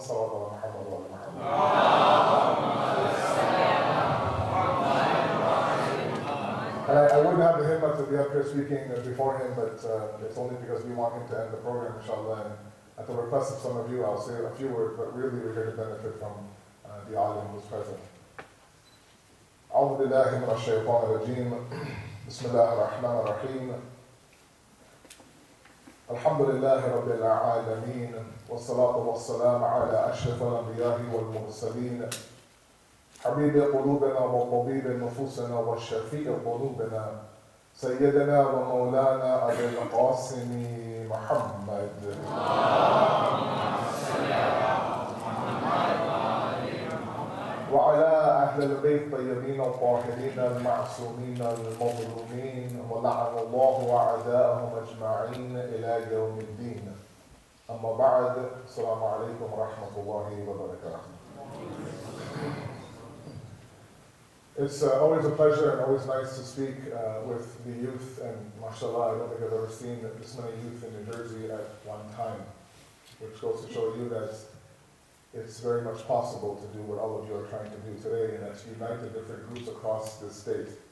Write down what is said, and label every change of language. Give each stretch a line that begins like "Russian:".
Arabic: One salawat ala Muhammad wa ala Muhammad.
English: And I wouldn't have the himmat to be up here speaking before him, but it's only because we want him to end the program, inshallah. And at the request of some of you, I'll say a few words, but really we're here to benefit from the alim who's present.
Arabic: أعوذ بالله من الشيطان الرجيم بسم الله الرحمن الرحيم الحمد لله رب العالمين والصلاة والسلام على أشرف الأنبياء والمرسلين حبيب قلوبنا وطبيب نفوسنا وشفيع قلوبنا سيدنا ومولانا أبي القاسم محمد وعلى أهل البيت الطيبين الطاهرين المعصومين المظلومين ولعن الله أعداءهم أجمعين إلى يوم الدين. أما بعد، السلام عليكم ورحمة الله وبركاته.
English: It's always a pleasure and always nice to speak with the youth, and mashallah, I don't think I've ever seen this many youth in New Jersey at one time, which goes to show you that it's very much possible to do what all of you are trying to do today, and that's unite the different groups across this state.